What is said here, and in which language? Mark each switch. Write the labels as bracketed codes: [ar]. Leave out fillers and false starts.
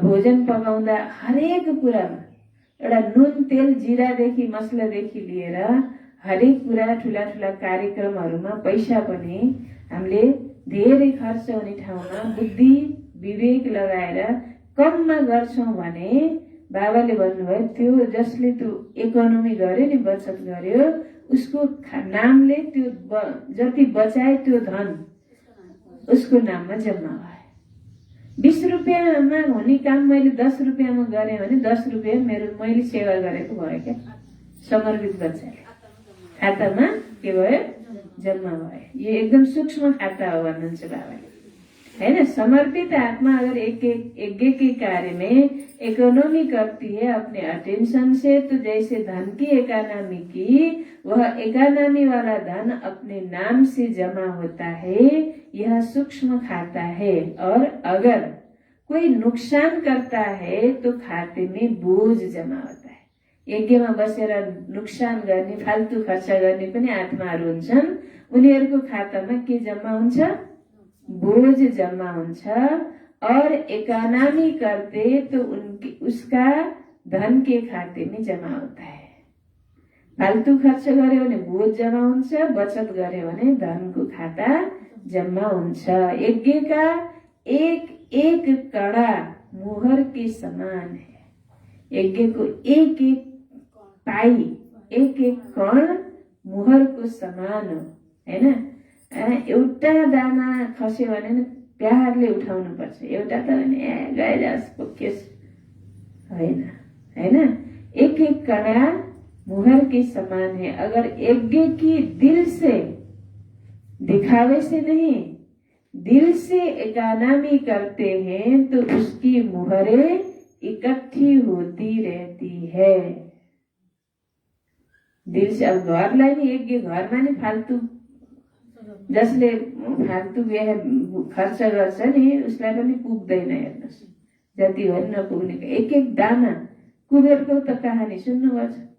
[ne] भोजन पकाउँदा हरेक कुरामा एउटा नुन तेल जिरादेखि मसलादेखि लिएर हरेक कुरा, ठुला ठुला कार्यक्रमहरूमा पैसा पनि हामीले धेरै खर्च हुने ठाउँमा बुद्धि विवेक लगाएर कममा गर्छौँ भने बाबाले भन्नुभयो त्यो जसले त्यो इकोनोमी गर्यो नि, बचत गर्यो, उसको नामले त्यो जति बचाए त्यो धन उसको नाममा जम्मा भयो। 20 रुपियाँमा हुने काम मैले 10 रुपियाँमा गरेँ भने 10 रुपियाँ मैले सेवा गरेको भयो क्या। समर्पित बच्चाले खातामा के भयो, जम्मा भयो। यो एकदम सूक्ष्म खाता हो भन्नुहुन्छ बाबाले है। [hi] समर्पित आत्मा अगर एक यज्ञ के कार्य में इकोनॉमी करती है अपने अटेंशन से, तो जैसे धन की इकोनॉमी की, वह इकोनॉमी वाला धन अपने नाम से जमा होता है, यह सूक्ष्म खाता है। और अगर कोई नुकसान करता है तो खाते में बोझ जमा होता है। [ne] यज्ञमा बसेर नुकसान गर्ने, फाल्तु खर्च गर्ने पनि आत्माहरू हुन्छन्, उनीहरूको खातामा के जम्मा हुन्छ, बोझ जमा हुन्छ। [hi] और इकोनॉमी करते तो उसका धन के खाते में जमा होता है। [ne] फाल्तु खर्च गर्यो भने बोझ जमा हुन्छ, बचत गर्यो भने धनको खाता जम्मा हुन्छ। [hi] यज्ञ का एक एक कड़ा मुहर के समान है। यज्ञ को एक एक पाई, एक एक कण मुहर को समान [ne] हो हैन। एउटा दाना खस्यो भने प्यारले उठाउनु पर्छ, एउटा त भने गए जास पोकेस होइन हैन। [hi] एक एक कणा मुहर के समान है। अगर यज्ञ की दिल से, दिखावे से नहीं, दिल से इकोनॉमी करते हैं तो उसकी मुहरें इकट्ठी होती रहती है। दिल से, [ne] अब घरलाई नि यज्ञ घरमा नि फाल्तु, जसले फाल्तु खर्च गर्छ नि उसलाई पनि पुग्दैन। हेर्नुहोस् जति हो नपुग्ने एक एक दाना। कुबेरको त कहानी सुन्नुभएको छ।